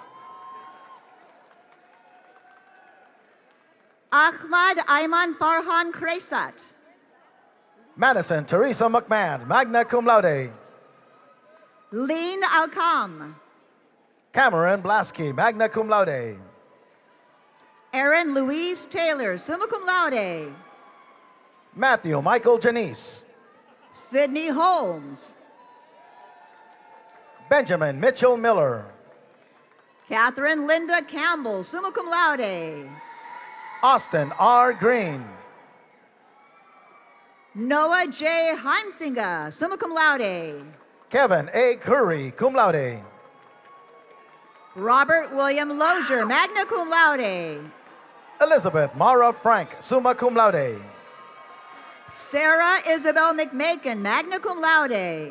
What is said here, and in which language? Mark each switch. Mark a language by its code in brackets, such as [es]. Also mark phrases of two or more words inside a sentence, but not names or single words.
[en] Ahmad Ayman Farhan Kresat. Madison Teresa McMahon, [la] magna cum laude. [en] Lean Alcam. Cameron Blasky, [la] magna cum laude. [en] Aaron Louise Taylor, [la] summa cum laude. [en] Matthew Michael Janice. Sydney Holmes. Benjamin Mitchell Miller. Catherine Linda Campbell, [la] summa cum laude. [en] Austin R. Green. Noah J. Heimsinger, [la] summa cum laude. [en] Kevin A. Curry, [la] cum laude. [en] Robert William Lozier, [la] magna cum laude. [en] Elizabeth Mara Frank, [la] summa cum laude. [en] Sarah Isabel McMakin, [la] magna cum laude.